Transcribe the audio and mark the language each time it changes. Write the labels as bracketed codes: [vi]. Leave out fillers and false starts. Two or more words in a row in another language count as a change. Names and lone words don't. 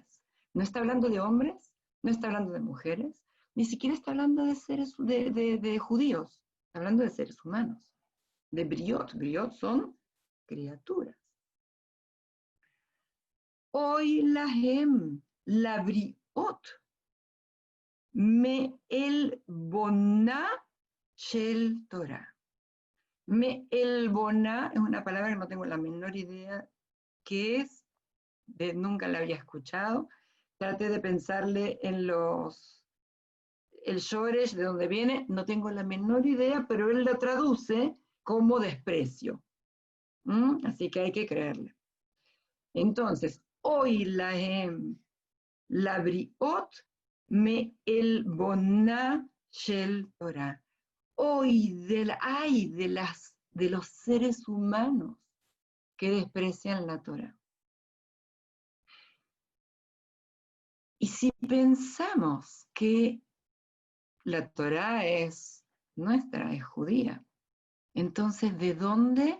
[es] No está hablando de hombres, no está hablando de mujeres, ni siquiera está hablando de seres, de judíos, está hablando de seres humanos, de briot. [he] Briot [es] son criaturas. [he] אוי להם לבריות מעלבונה של תורה. מעלבונה [es] es una palabra que no tengo la menor idea qué es, nunca la había escuchado. Traté de pensarle en el shoresh, de dónde viene, no tengo la menor idea, pero él la traduce como desprecio. Así que hay que creerle. Entonces, [he] אוי לבריות מעלבונה של תורה. [es] Hoy hay de los seres humanos que desprecian la Torah. Y si pensamos que la Torá es nuestra, es judía, entonces ¿de dónde?